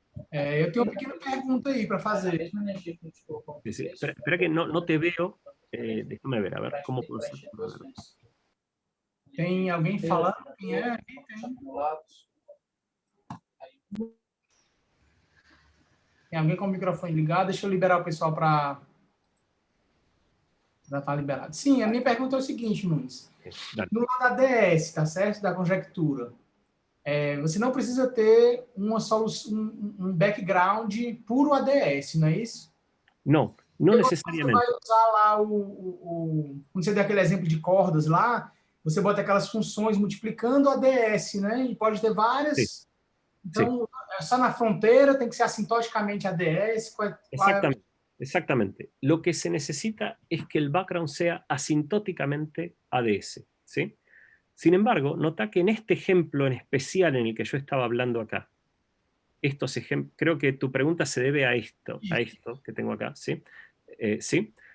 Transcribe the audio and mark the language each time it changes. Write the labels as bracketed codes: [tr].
[pt] Eu tenho uma pequena pergunta aí para fazer. [es] Sí. Espera que no te veo. Déjame ver, a ver cómo puedo hacer. [pt] Tem alguém falando? Quem é? Tem alguém com o microfone ligado? Deixa eu liberar o pessoal para já estar liberado. Sim, a minha pergunta é o seguinte, Nunes. No lado da DS, tá certo? Da conjectura. Você não precisa ter uma solução, um background puro ADS, não é isso? Não necessariamente. Você vai usar lá quando você der aquele exemplo de cordas lá, você bota aquelas funções multiplicando o ADS, né? E pode ter várias. Sim. Então, só na fronteira tem que ser assintoticamente ADS. [es] Exactamente. Lo que se necesita es que el background sea asintóticamente ADS, ¿sí? Sin embargo, nota que en este ejemplo en especial en el que yo estaba hablando acá, creo que tu pregunta se debe a esto que tengo acá, ¿sí? ¿Sí?